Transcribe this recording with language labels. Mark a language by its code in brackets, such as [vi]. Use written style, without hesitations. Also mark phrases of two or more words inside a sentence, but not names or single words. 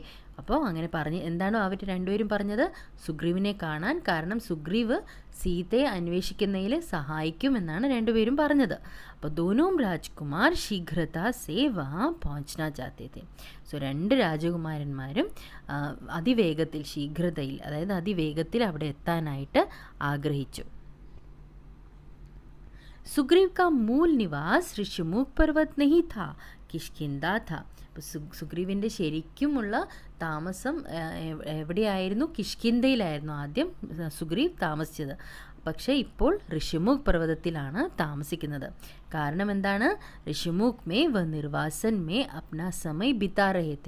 [ml] അപ്പോൾ അങ്ങനെ പറഞ്ഞ് എന്താണോ അവർ രണ്ടുപേരും പറഞ്ഞത്? സുഗ്രീവിനെ കാണാൻ, കാരണം സുഗ്രീവ് സീതയെ അന്വേഷിക്കുന്നതിൽ സഹായിക്കുമെന്നാണ് രണ്ടുപേരും പറഞ്ഞത്. [hi] അപ്പോൾ दोनों राजकुमार शीघ्रता से वहाँ पहुँचना चाहते थे. [ml] സോ രണ്ട് രാജകുമാരന്മാരും അതിവേഗത്തിൽ, ശീഘ്രതയിൽ, അതായത് അതിവേഗത്തിൽ അവിടെ എത്താനായിട്ട് ആഗ്രഹിച്ചു. [hi] സുഗ്രീവ് का मूल निवास ऋषिमुख पर्वत नहीं था, किष्किंधा था. [ml] സുഗ്രീവിൻ്റെ ശരിക്കുമുള്ള താമസം എവിടെയായിരുന്നു? കിഷ്കിന്ധയിലായിരുന്നു ആദ്യം സുഗ്രീവ് താമസിച്ചത്. പക്ഷേ ഇപ്പോൾ ഋഷിമുഖ് പർവ്വതത്തിലാണ് താമസിക്കുന്നത്. കാരണം എന്താണ്? [hi] ऋषिमुख में वह निर्वासन में अपना समय बिता रहे थे.